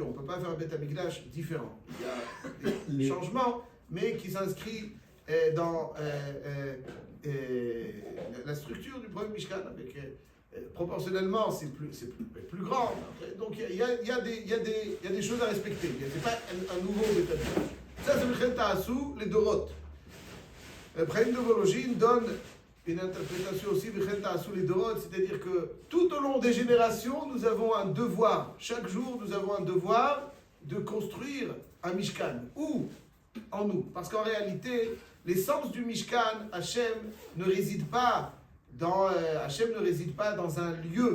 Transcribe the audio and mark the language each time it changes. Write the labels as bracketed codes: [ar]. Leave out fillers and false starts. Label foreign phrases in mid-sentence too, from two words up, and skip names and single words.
[fr] On ne peut pas faire un [he] בית המקדש [fr] différent. Il y a des changements, mais qui s'inscrivent dans la structure du premier Mishkan. Proportionnellement, c'est plus grand. Donc, il y a des choses à respecter. Ce n'est pas un nouveau [he] בית המקדש. [fr] Ça, c'est [he] וכן תעשו, [fr] les dorot. Chaim de Volojine donne une interprétation aussi, [he] וכן תעשו [fr] les dorot, c'est-à-dire que tout au long des générations, nous avons un devoir. Chaque jour, nous avons un devoir de construire un Mishkan. Où? En nous. Parce qu'en réalité, l'essence du Mishkan, Hachem ne réside pas dans un lieu.